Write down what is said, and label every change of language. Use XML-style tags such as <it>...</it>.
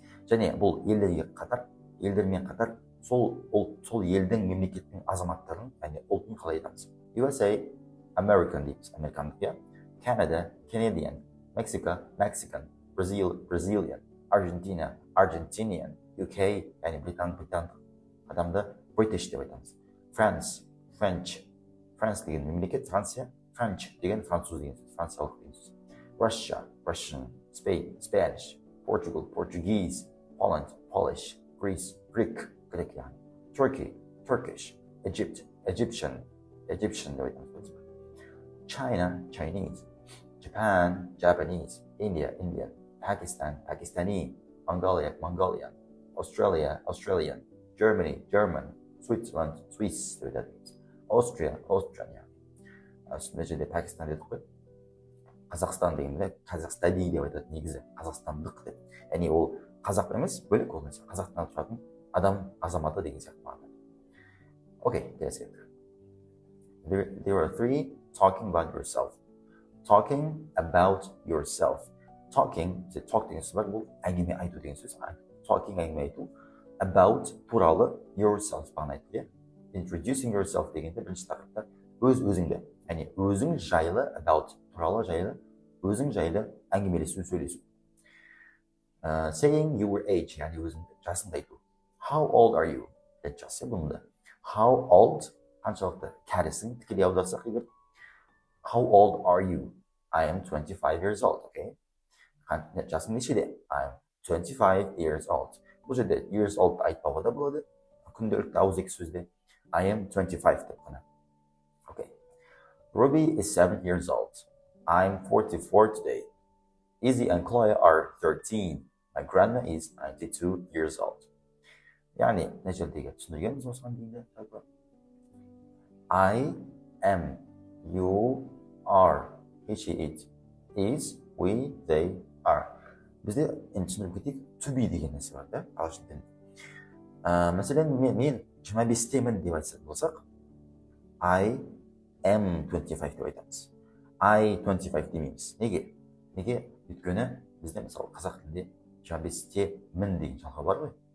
<kk>Және бұл елдермен қатар сол елдің мемлекеттің азаматтарын, яғни ұлтын қалай айтамыз.</kk> <en>USA, American дейміз,</en> <kk>американдық,</kk> <en>Canada, Canadian, Mexico, Mexican, Brazilian, Argentina, Argentinian, UK,</en> <kk>яғни британдық адамды</kk> <en>British</en> <kk>деп айтамыз.</kk> <en>France, French,</en> <kk>France деген мемлекет, Франция. French деген француз деген сөз, франциялық деген сөз.</kk> <en>Russia, Russian. Spain, Spanish. Portugal, Portuguese. Poland, Polish. Greece, Greek, Greek yani. Turkey, Turkish. Egypt, Egyptian, Egyptian</en> <kk>деп айтамыз.</kk> <en>China, Chinese. Japan, Japanese. India, Indian. Pakistan, Pakistani. Mongolia, Mongolian. Australia, Australian. Germany, German.</en> <kk>Switzerland, Swiss деп айтамыз.</kk> <en>Austria, Austrian yani.</en> <kk>Мына жерде Пакистан дедік қой. Қазақстан дегенде қазақстани деп айтады негізі, қазақстандық деп. Яғни ол қазақ емес, бөлек ол нәрсе. Қазақтан тұратын адам, азаматы деген сияқты мағына.</kk> <en>Okay, let's get there are three talking about yourself. Talking about yourself.</en> <kk>Talking деген сөз бар, бұл әңгіме айту деген сөз. Talking әңгіме айту. About туралы yourself бағана айтты.</kk> <en>Introducing yourself</en> <kk>дегенде бірінші тақырыпта өз-өзіңді. Яғни өзің жайлы, about туралы жайлы, өзің жайлы әңгімелесу, сөйлесу.</kk> <en>Saying your age,</en> <kk>яғни өзіңді жасыңды айту.</kk> <en>How old are you?</en> <kk>Жасы бұнда.</kk> <en>How old,</en> <kk>қаншалықты кәрісің, тікелей аударсақ егер.</kk> <en>How old are you? I am 25 years old, okay?</en> <kk>Жасың нешеде?</kk> <en>I am 25 years old.</en> <kk>Бұл жерде years old айтпауға да болады. Күнделікті ауызекі сөзде</kk> <en>I am 25</en> <kk>деп қана.</kk> <en>Okay. Ruby is 7 years old. I'm 44 today. Izzy and Chloe are 13. My grandma is 92 years old.</en> <kk>Yani ne жердегі түсіндіргенбіз осыған дейінгі жалпы.</kk> <en>I am, you are, he, she, it, is, we, they, are.</en> <kk>Бізде түсіндіріп кетейік, to be деген нәрсе бар да, ағылшын тілінде. Мәселен, мен 25-темін деп айтсақ болсақ,</kk> <en>I am 25</en> <kk>деп айтамыз. I 25 демейміз. Неге? Неге? Өйткені бізде мысалы қазақ тілінде 25-те-мін деген жалғау бар ғой.</kk>